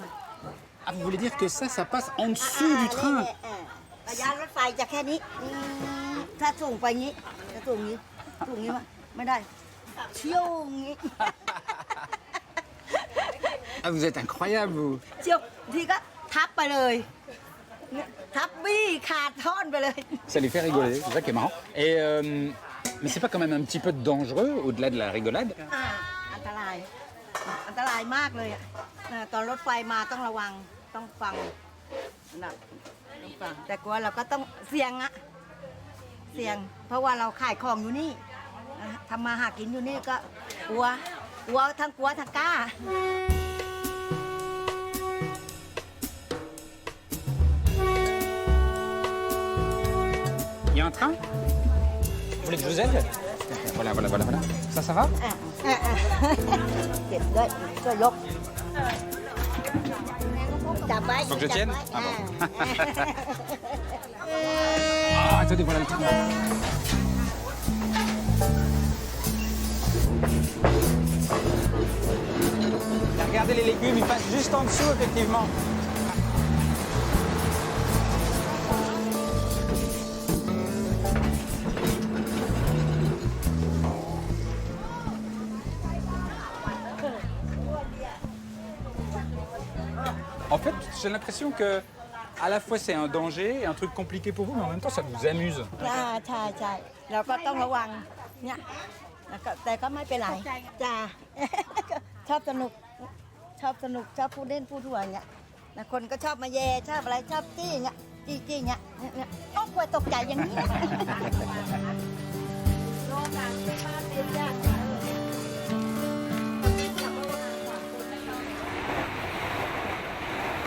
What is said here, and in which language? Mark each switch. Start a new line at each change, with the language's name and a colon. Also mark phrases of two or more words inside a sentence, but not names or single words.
French: Ah, vous voulez dire que ça passe en dessous du train?
Thai: ระยะรถไฟจะแค่นี้ถ้าสูงไปงี้ถ้าสูงงี้วะไม่ได้เชี่ยวงี้
French: Ah, vous êtes incroyable vous.
Thai: เชี่ยวทีก็ทับไปเลยทับบี้ขาดท่อนไปเลย
French: Ça les fait rigoler, c'est ça qui est marrant. Et mais c'est pas quand même un petit peu dangereux au-delà de la rigolade?
Thai: อันตรายมากเลยอ่ะตอนรถไฟมาต้องระวังต้องฟังนะต้องฟังแต่กลัวเราก็ต้องเสี่ยงอะเสี่ยง เพราะว่าเราขายของอยู่นี่ทำมาหากินอยู่นี่ก็กลัวทั้งกล้า
French: Il y a un train? Vous voulez que je vous aide? Voilà. Ça va?
Thai: เก็บด้วยช่วยยกจับไว้
French: Faut que je tienne?
Thai: จับ
French: Ah
Thai: ไว้
French: bon. Ah, attendez, voilà le train. Regardez les légumes, ils passent juste en dessous, effectivement. En fait, j'ai l'impression que à la fois c'est un danger et un truc compliqué pour vous, mais en même temps ça vous amuse.
Thai: ใช่เราก็ต้องระวังเนี่ยแต่ก็ไม่เป็นไรจ้า ชอบสนุกชอบพูดเล่นพูดหัวเนี่ยคนก็ชอบมาแย่ชอบอะไรชอบจี้เนี่ยจี้เนี่ยก็กลัวตกใจอย่างนี้
French: Ah,